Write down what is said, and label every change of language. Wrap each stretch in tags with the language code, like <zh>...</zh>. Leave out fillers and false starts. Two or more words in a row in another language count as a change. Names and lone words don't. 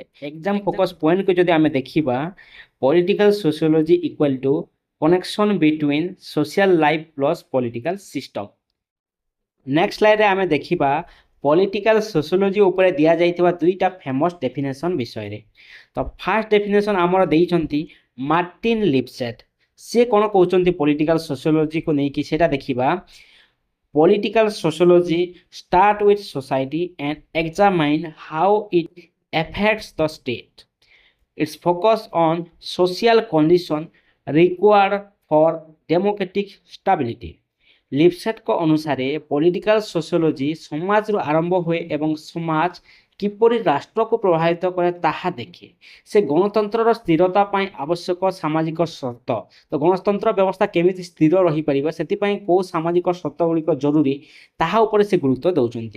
<en>exam focus pointକୁ</en> <or>ଯଦି ଆମେ ଦେଖିବା,</or> <en>political sociology equal to connection between social life plus political system. next slideରେ</en> <or>ଆମେ ଦେଖିବା</or> <en>political sociology</en> <or>ଉପରେ ଦିଆଯାଇଥିବା ଦୁଇଟା</or> <en>famous definition</en> <or>ବିଷୟରେ। ତ</or> <en>first definition</en> <or>ଆମର ଦେଇଛନ୍ତି ମାର୍ଟିନ୍ ଲିପସେଟ୍। ସେ କ'ଣ କହୁଛନ୍ତି</or> <en>political sociologyକୁ</en> <or>ନେଇକି ସେଇଟା ଦେଖିବା।</or> <en>Political sociology start with society and examine how it affects the state. Its focus on social condition required for democratic stability.</en> <or>ଲିପସେଟ୍ଙ୍କ ଅନୁସାରେ</or> <en>political sociology</en> <or>ସମାଜରୁ ଆରମ୍ଭ ହୁଏ ଏବଂ ସମାଜ କିପରି ରାଷ୍ଟ୍ରକୁ ପ୍ରଭାବିତ କରେ ତାହା ଦେଖେ। ସେ ଗଣତନ୍ତ୍ରର ସ୍ଥିରତା ପାଇଁ ଆବଶ୍ୟକ ସାମାଜିକ ସର୍ତ୍ତ, ତ ଗଣତନ୍ତ୍ର ବ୍ୟବସ୍ଥା କେମିତି ସ୍ଥିର ରହିପାରିବ ସେଥିପାଇଁ କେଉଁ ସାମାଜିକ ସର୍ତ୍ତ ଗୁଡ଼ିକ ଜରୁରୀ ତାହା ଉପରେ ସେ ଗୁରୁତ୍ୱ ଦେଉଛନ୍ତି।</or>